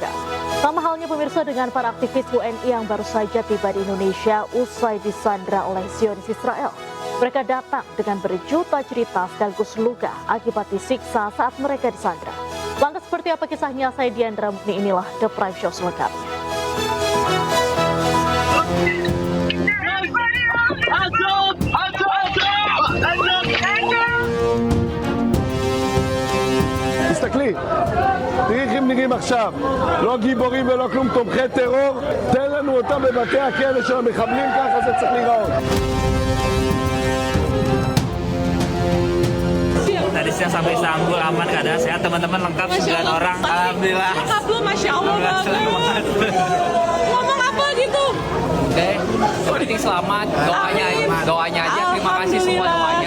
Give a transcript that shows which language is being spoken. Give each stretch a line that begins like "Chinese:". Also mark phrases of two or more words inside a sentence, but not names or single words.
Indonesian: Sama halnya pemirsa dengan para aktivis WNI yang baru saja tiba di Indonesia usai disandra oleh Zionis Israel. Mereka datang dengan berjuta cerita sekaligus luka akibat disiksa saat mereka disandra. Lantas seperti apa kisahnya? Saya Diandra Mukni, inilah The Prime Show selengkapnya.
Hebrew: תסתכלי, תראי איך הם נראים עכשיו, לא גיבורים ולא כלום, תומכי טרור, תן לנו אותם בבתי הכלא של המחבלים, ככה זה צריך להיראות.
Indonesian: Tadi siang sampai Istanbul aman, keadaan sehat, teman-teman lengkap 9 orang. Alhamdulillah. Lengkap lu,
Arabic: ما شاء الله
Indonesian: banget. Ngomong apa gitu? Oke, yang penting selamat, doanya aja, terima kasih semua doanya.